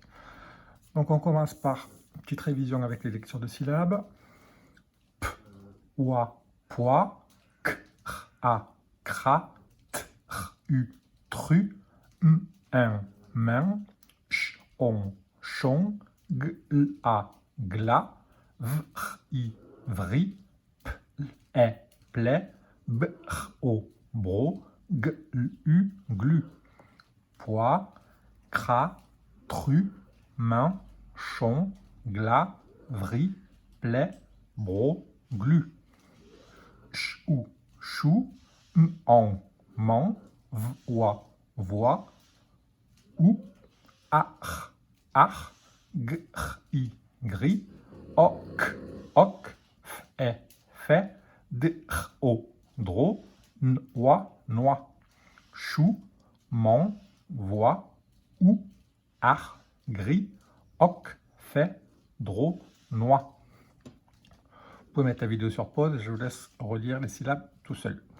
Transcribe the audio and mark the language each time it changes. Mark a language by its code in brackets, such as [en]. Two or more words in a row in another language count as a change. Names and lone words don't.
[fr] Donc on commence par une petite révision avec les lectures de syllabes. P, oie, poids, k, r, a, cra, t, r, u, tru, m, un, main, ch, on, chon, g, l, a, gla, v, r, i, vri, p, l, e, ple, b, r, o, bro, g, l, u, glu. Poids, cra, tru, main, chon, glas, vri, ple, bro, glu. Ch ou chou, on, man, voix, voix, ou, ar, ar, gr, i, gris, ok, ok, f, e, fait, d, r, o, dro, n, oie, noix. Chou, man, voix, ou, ar, gris, oc, fait, dro, noix. Vous pouvez mettre la vidéo sur pause et je vous laisse relire les syllabes tout seul.